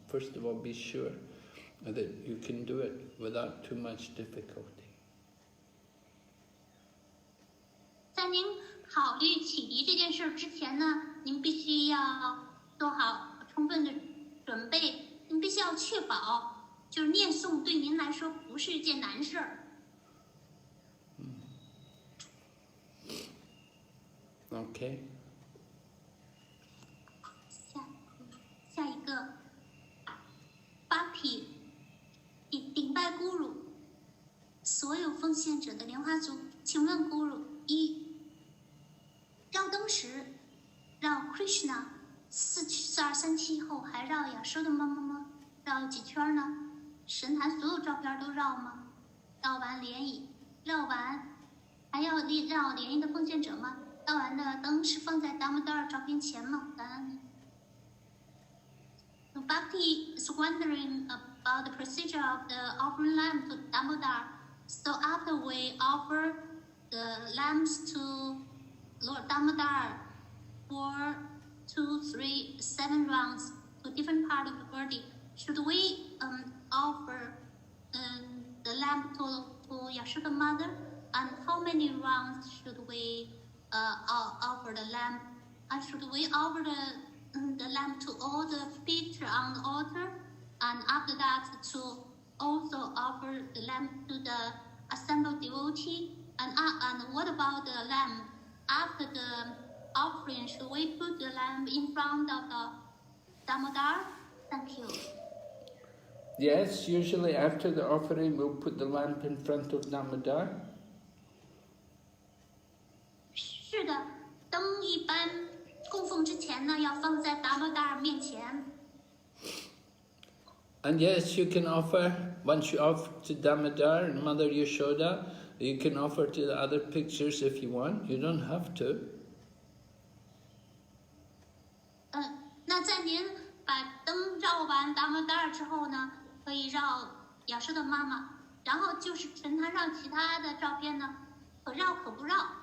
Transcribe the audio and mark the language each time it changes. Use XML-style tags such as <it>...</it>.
<en>First of all, be sure that you can do it without too much difficulty.</en> <zh>在您考虑启迪这件事之前呢，您必须要做好充分的准备，您必须要确保，就是念诵对您来说不是一件难事儿。</zh> <en>Okay.</en> <zh>下一个 Bhakti 顶拜 Guru， 所有奉献者的莲花足，请问 Guru 1，绕灯时绕 Krishna 4237后还绕亚舍的吗？绕几圈呢？神坛所有照片都绕吗？绕完莲椅，绕完还要绕莲衣的奉献者吗？绕完的灯是放在 Damodar 照片前吗？感恩你。</zh> <en>Bhakti is wondering about the procedure of the offering lamb to Damodar. So after we offer the lambs to Lord Damodar, 4, 2, 3, 7 rounds to different part of the body. Should we offer the lamp to Yashoda mother? And how many rounds should we offer the lamp? And should we offer the lamp to all the picture on the altar? And after that, to also offer the lamp to the assembled devotee? And what about the lamp? After the offering, should we put the lamp in front of the Damodar? Thank you. Yes, usually after the offering we'll put the lamp in front of Damodar.</en> <zh>是的，灯一般供奉之前呢，要放在达摩达尔面前。</zh> <en>And yes, you can offer, once you offer to Damodar and Mother Yashoda, you can offer to the other pictures if you want. You don't have to.</en> <zh>那在您把灯绕完达摩达尔之后呢，可以绕雅舍的妈妈，然后就是陈他绕其他的照片呢，可绕可不绕。</zh>